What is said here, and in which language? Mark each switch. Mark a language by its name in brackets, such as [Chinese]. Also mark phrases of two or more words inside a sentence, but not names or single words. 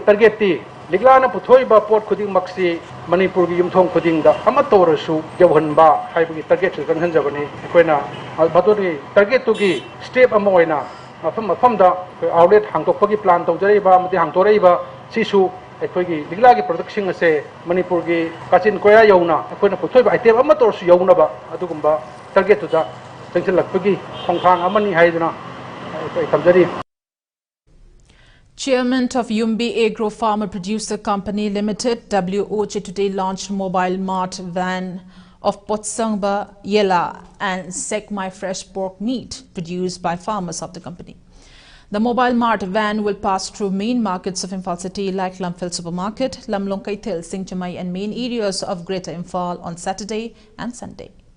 [Manipuri] target ti Leklana puthoi ba pot khuding maksi Manipur gi yumthong khuding da amatorosu jawhanba haibagi target se kanhanjabani ekoina badori target to gi step amoina mafam da outlet hangtokpagi plan tawjariba amati hangtoraiba sisu ekoigi Leklagi product sing ase Manipur gi kachin koya yauna ekoina puthoi ba item amatorsu yauna ba adugumba target to da tengsilakpagi khongkhang amani haiduna tamjari. [English] Chairman of Yumbi Agro Farmer Producer Company Limited, WOJ, today launched mobile mart van of Potsangba, Yela and Sekmai fresh pork meat produced by farmers of the company. The mobile mart van will pass through main markets of Imphal City like Lamphil Supermarket, Lamlong Kaitel, Singchamai and main areas of Greater Imphal on Saturday and Sunday.